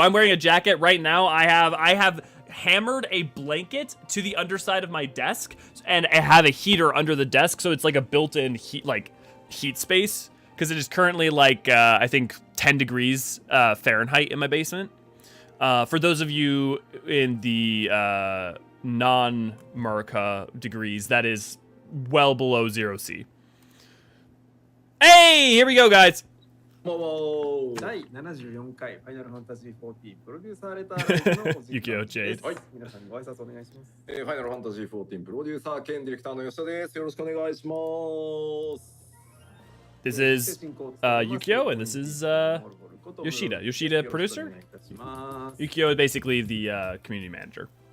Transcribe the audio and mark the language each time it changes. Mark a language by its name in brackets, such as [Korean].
[English] I'm wearing a jacket right now. I have hammered a blanket to the underside of my desk, and I have a heater under the desk, so it's like a built-in heat space, because it is currently like I think 10 degrees Fahrenheit in my basement. For those of you in the non-Murica degrees, that is well below 0 C. Hey, here we go, guys. [Japanese] 第74回ファイナルファンタジー14プロデューサーレターのユキオジェイ。はい、皆さんにご挨拶お願いします。ファイナルファンタジー14プロデューサー兼ディレクターの吉田です。よろしくお願いします。 [English] This is Yukio, and this is Yoshida. Yoshida, producer? Yukio is basically the community manager.